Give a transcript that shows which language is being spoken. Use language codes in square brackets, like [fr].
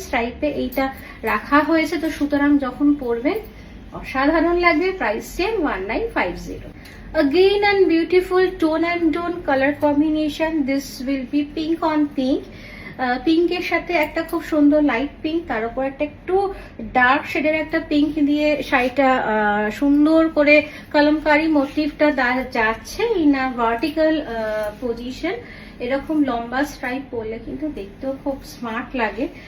[bn] স্ট্রাইপে এইটা রাখা হয়েছে, তো সুতরাং যখন পরবেন অসাধারণ লাগবে। Price same 1950। [en] Again and beautiful tone and tone color combination. This will be pink on pink. [bn] পিঙ্কের সাথে একটা খুব সুন্দর লাইট পিঙ্ক, তার উপর একটা একটু ডার্ক শেডের একটা পিঙ্ক দিয়ে শাড়িটা সুন্দর করে কলমকারি মোটিভটা যাচ্ছে [en] In a vertical position. [bn] এরকম লম্বা স্ট্রাইপ পরলে কিন্তু দেখতেও খুব স্মার্ট লাগে।